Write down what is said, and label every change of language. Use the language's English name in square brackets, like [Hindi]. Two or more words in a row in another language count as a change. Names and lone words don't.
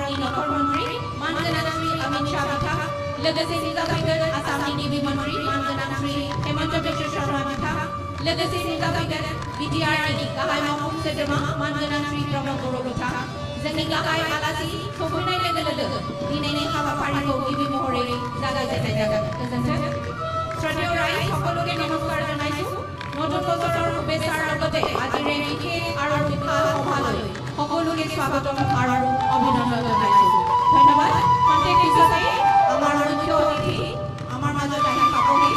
[Bodo] नखर मन्त्री मानगोनां श्री अमित शाह बिथाङा लोगोसेनो जाफैगोन आसामनि गिबि मन्त्री मानगोनां श्री हेमन्त बिश्व शर्मा बिथाङा लोगोसेनो जाफैगोन बिटिआरनि गाहाय मावफुं सोद्रोमा मानगोनां श्री प्रमद बर' बिथाङा जोंनि गाहाय आलासि सफैनाय लोगो लोगो दिनैनि हाबाफारिखौ गिबि महरै जागायजेननाय जागोन। गोजोन्थों। [Assamese] শ্রদ্ধেয় ৰাইজ সকলোকে নমস্কাৰ জনাইছো। নতুন বছৰৰ শুভেচ্ছাৰ লগতে আজিৰ এই বিশেষ আৰু বিশাল সভালৈ সকলোকে স্বাগতম আৰু অভিনন্দন জনাইছো। ধন্যবাদ। খন্তেক পিছতে আমাৰ মুখ্য অতিথি আমাৰ মাজত আহি পাবহি।